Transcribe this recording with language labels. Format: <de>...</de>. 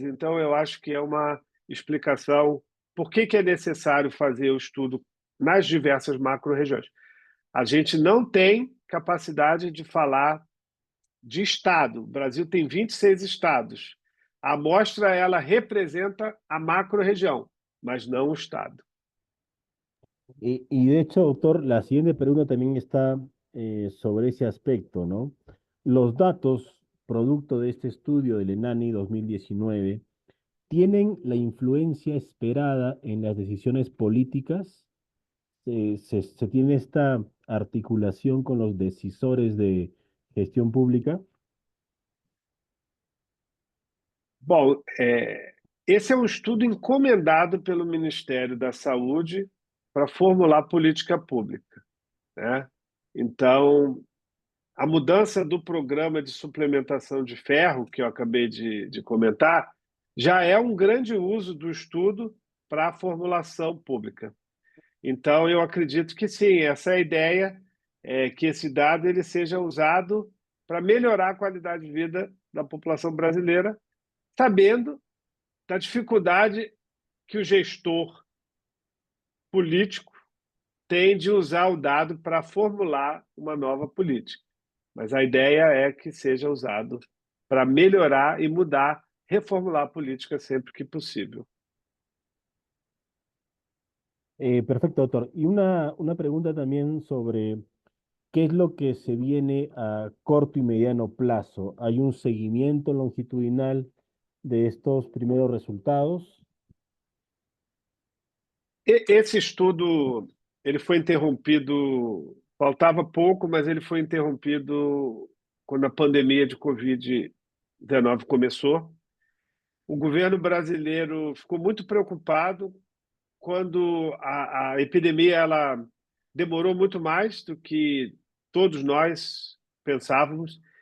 <pt>Então, eu acho que é uma explicação por que é necessário fazer o estudo nas diversas macro-regiões. A gente não tem capacidade de falar de estado. O Brasil tem 26 estados. A amostra ela representa a macro-região, mas não o estado.</pt> <es>Y de hecho, doctor, la siguiente pregunta también está sobre ese aspecto, ¿no? Los datos, producto de este estudio del ENANI 2019, ¿tienen la influencia esperada en las decisiones políticas? ¿Se tiene esta articulación con los decisores de gestión pública?</es> <pt>Bom, esse é um estudo encomendado pelo Ministério da Saúde para formular política pública, né? Então, a mudança do programa de suplementação de ferro, que eu acabei de comentar, já é um grande uso do estudo para a formulação pública. Então, eu acredito que sim, essa é a ideia, que esse dado ele seja usado para melhorar a qualidade de vida da população brasileira, sabendo da dificuldade que o gestor político tem de usar o dado para formular uma nova política. Mas a ideia é que seja usado para melhorar e mudar, reformular a política sempre que possível.</pt> <es>Perfecto, doctor. Y una pregunta también sobre qué es lo que se viene a corto y mediano plazo. ¿Hay un seguimiento longitudinal de estos primeros resultados?</es> <pt>Esse estudo ele foi interrompido, faltava pouco, mas ele foi interrompido quando a pandemia de Covid-19 começou. O governo brasileiro ficou muito preocupado quando a epidemia ela demorou muito mais do que todos nós pensávamos.</pt>